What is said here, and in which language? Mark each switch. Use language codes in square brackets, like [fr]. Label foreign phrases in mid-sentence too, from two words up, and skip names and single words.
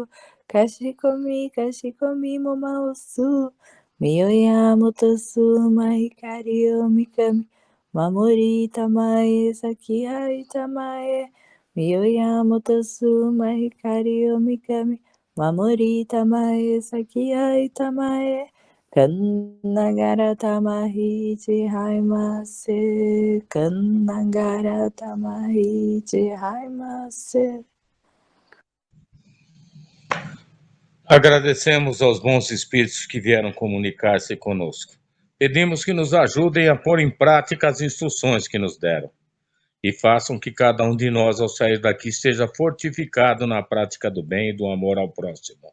[ja] かしこみ申す 御親元主真光大御神 守り給え 幸え給え 御親元主真光大御神 守り給え 幸え給え 惟神 霊幸倍坐世 惟神 霊幸倍坐世. [pt] Agradecemos aos bons espíritos que vieram comunicar-se conosco. Pedimos que nos ajudem a pôr em prática as instruções que nos deram e façam que cada um de nós, ao sair daqui, esteja fortificado na prática do bem e do amor ao próximo.